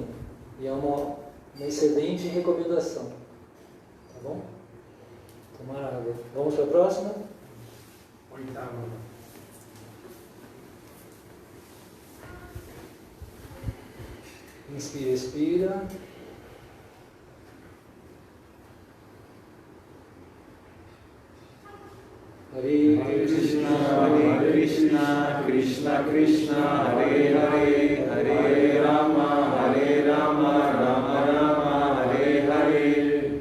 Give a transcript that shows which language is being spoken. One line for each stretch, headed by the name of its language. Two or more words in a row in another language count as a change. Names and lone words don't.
Portuguese: E é uma excelente recomendação, tá bom? Tomar água. Vamos para a próxima? Oitava. Inspira, expira.
Sanskrit: Hare Krishna, Krishna Krishna, Hare Hare, Hare Rama, Rama Rama, Hare Hare.